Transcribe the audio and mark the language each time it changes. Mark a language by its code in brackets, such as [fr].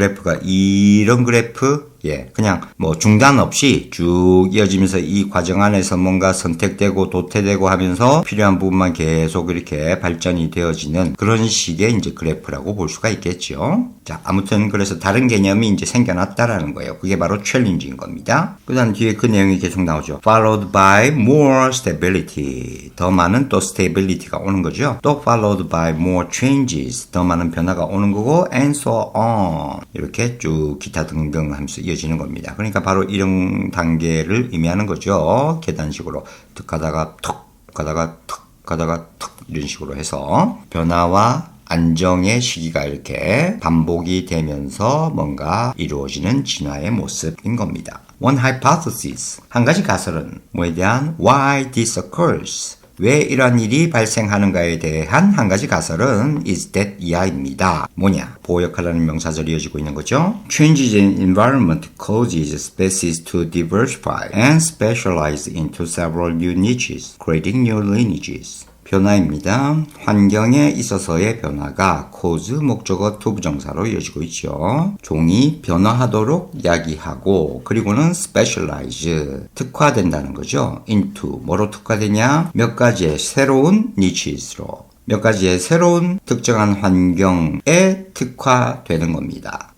[ko] 그래프가 이런 그래프 그냥 중단 없이 쭉 이어지면서 이 과정 안에서 뭔가 선택되고 도태되고 하면서 필요한 부분만 계속 이렇게 발전이 되어지는 그런 식의 이제 그래프라고 볼 수가 있겠죠. 자, 아무튼 그래서 다른 개념이 이제 생겨났다라는 거예요. 그게 바로 챌린지인 겁니다. 그 다음 뒤에 그 내용이 계속 나오죠. [en] Followed by more stability. [ko] 더 많은 또 stability가 오는 거죠. 또 [en] followed by more changes. [ko] 더 많은 변화가 오는 거고 [en] and so on. [ko] 이렇게 쭉 기타 등등 하면서 이어지는 겁니다. 그러니까 바로 이런 단계를 의미하는 거죠. 계단식으로 툭 가다가 툭 가다가 툭 가다가 툭 이런 식으로 해서 변화와 안정의 시기가 이렇게 반복이 되면서 뭔가 이루어지는 진화의 모습인 겁니다. [en] One hypothesis, [ko] 한 가지 가설은 뭐에 대한 [en] why this occurs, [ko] 왜 이러한 일이 발생하는가에 대한 한 가지 가설은 [en] is that [ko] 이하입니다. 뭐냐? 보호 역할하는 명사절이 이어지고 있는 거죠. [en] Changes in environment causes species to diversify and specialize into several new niches, creating new lineages. [ko] 변화입니다. 환경에 있어서의 변화가 cause 목적어 투부정사로 이어지고 있죠. 종이 변화하도록 야기하고 그리고는 specialize 특화된다는 거죠. into 뭐로 특화되냐? 몇 가지의 새로운 niches로 몇 가지의 새로운 특정한 환경에 특화되는 겁니다.